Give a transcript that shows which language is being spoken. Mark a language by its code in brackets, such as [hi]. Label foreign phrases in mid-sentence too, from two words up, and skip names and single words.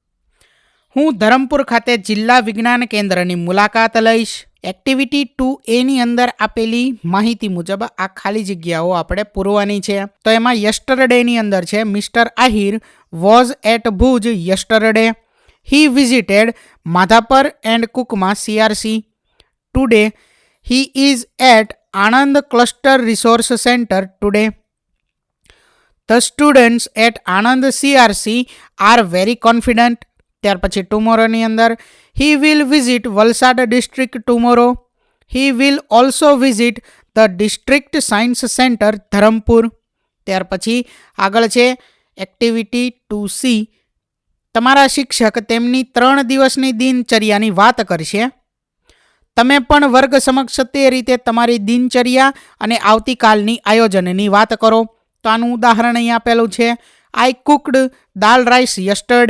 [gu] હું ધરમપુર ખાતે જિલ્લા વિજ્ઞાન કેન્દ્રની મુલાકાત લઈશ. એક્ટિવિટી 2A અંદર આપેલી માહિતી મુજબ આ ખાલી જગ્યાઓ આપણે પૂરવાની છે. તો એમાં યસ્ટરડેની અંદર છે [en] Mister Ahir was at Bhuj yesterday. He visited Madhapur and Kukma CRC. Today, he is at Anand Cluster Resource Center today. The students at Anand CRC are very confident. [gu] ત્યાર પછી ટુમોરોની અંદર [en] he will visit Valsad district tomorrow. He will also visit the district science center Dharampur. [gu] ત્યાર પછી આગળ છે એક્ટિવિટી 2C. તમારા શિક્ષક તેમની 3 દિવસની દિનચર્યાની વાત કરશે. તમે પણ વર્ગ સમક્ષ તે રીતે તમારી દિનચર્યા અને આવતીકાલની આયોજનની વાત કરો. તો આનું ઉદાહરણ અહીં આપેલું છે. [en] I cooked dal rice yesterday.